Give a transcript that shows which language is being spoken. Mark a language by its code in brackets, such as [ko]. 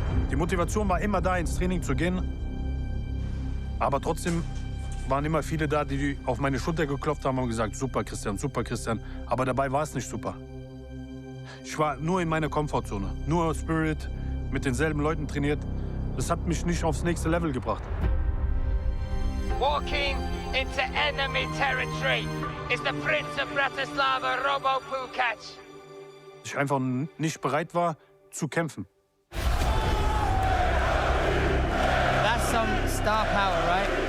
[de] Die Motivation war immer da, ins Training zu gehen. Aber trotzdem waren immer viele da, die auf meine Schulter geklopft haben und gesagt, super Christian, super Christian. Aber dabei war es nicht super. Ich war nur in meiner Komfortzone, nur Spirit, mit denselben Leuten trainiert. Das hat mich nicht aufs nächste Level gebracht. [en] Walking into enemy territory is the Prince of Bratislava, Robo Pukac. [de] Ich einfach nicht bereit war, zu kämpfen. [en] That's some star power, right?